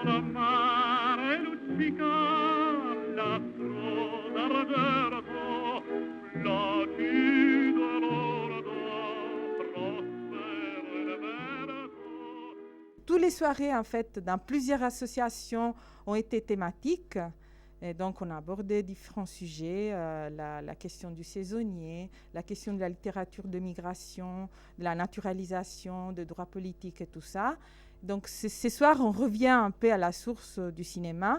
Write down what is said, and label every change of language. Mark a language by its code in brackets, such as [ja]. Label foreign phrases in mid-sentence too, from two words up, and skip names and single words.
[it] mare luccica l'astro d'argento, placido l'ordo, prospero il verso. [fr] Tous les soirées, en fait, dans plusieurs associations ont été thématiques. Et donc, on a abordé différents sujets, la question du saisonnier, la question de la littérature de migration, de la naturalisation, de droits politiques et tout ça. Donc, ce soir, on revient un peu à la source du cinéma.